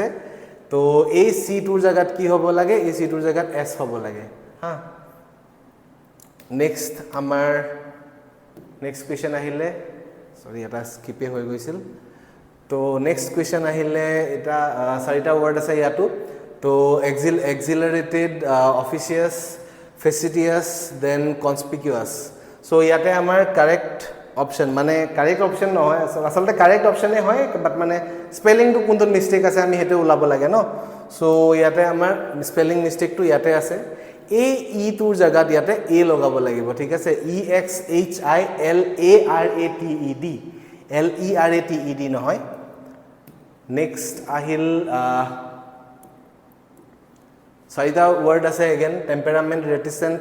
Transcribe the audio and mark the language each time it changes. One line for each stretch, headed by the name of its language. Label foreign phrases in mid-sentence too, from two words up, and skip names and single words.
Assamese: তো এই সি টুৰ জায়গাত কি হ'ব লাগে এই সি টুৰ জায়গাত এস হ'ব লাগে হা নেক্সট আমাৰ
English: next question
Assamese: আহিলে সৰি এটা স্কিপে হৈ গৈছিল তো
English: next question
Assamese: আহিলে এটা চাৰিটা ওয়ার্ড আছে ইয়াতো তো
English: exhilarated officious facetious then conspicuous so
Assamese: ইয়াতে আমাৰ
English: correct option
Assamese: মানে
English: correct option
Assamese: নহয় আসলে
English: correct optionে
Assamese: হয় বাট মানে স্পেলিং টু কোনটো মিস্টেক আছে আমি হেতু উলাব লাগে ন সো ইয়াতে আমাৰ
English: spelling mistake
Assamese: টু ইয়াতে আছে এই ই টুৰ জায়গাত ইয়াতে এ লগাব লাগিব ঠিক আছে EXHILARATED নহয় নেক্সট আহিল চাৰিটা ওয়ার্ড আছে
English: again temperament reticent